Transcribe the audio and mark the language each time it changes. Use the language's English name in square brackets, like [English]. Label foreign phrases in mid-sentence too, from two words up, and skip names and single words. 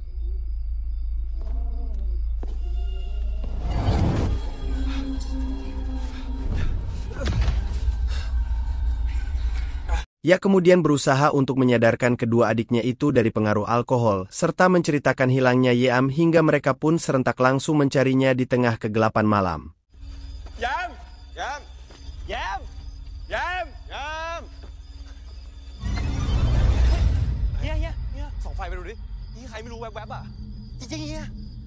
[Indonesian] Yak kemudian berusaha untuk menyadarkan kedua adiknya itu dari pengaruh alkohol, serta menceritakan hilangnya Yam hingga mereka pun serentak langsung mencarinya di tengah kegelapan malam. Yam! Yam! Yam! Yam! Yam! [Thai] เฮียส่องไฟไปดูดินี่ใครไม่รู้แวบๆอ่ะจริงๆเฮีย